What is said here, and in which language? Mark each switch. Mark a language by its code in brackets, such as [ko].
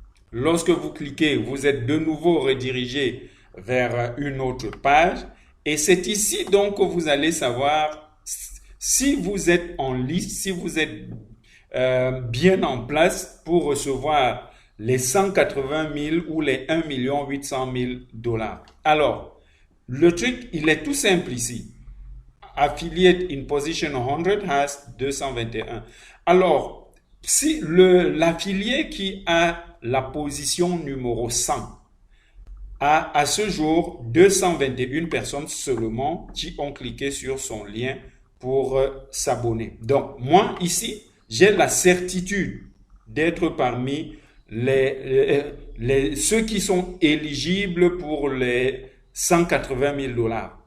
[fr] Lorsque vous cliquez, vous êtes de nouveau redirigé vers une autre page. Et c'est ici donc que vous allez savoir Si vous êtes en liste, si vous êtes bien en place pour recevoir les 180 000 ou les 1 800 000 dollars. Alors, le truc, il est tout simple ici. [en] Affiliate in position 100 has 221. [fr] Alors, si l'affilié qui a la position numéro 100 a à ce jour 221 personnes seulement qui ont cliqué sur son lien pour s'abonner. Donc, moi, ici, j'ai la certitude d'être parmi ceux qui sont éligibles pour les 180 000 dollars.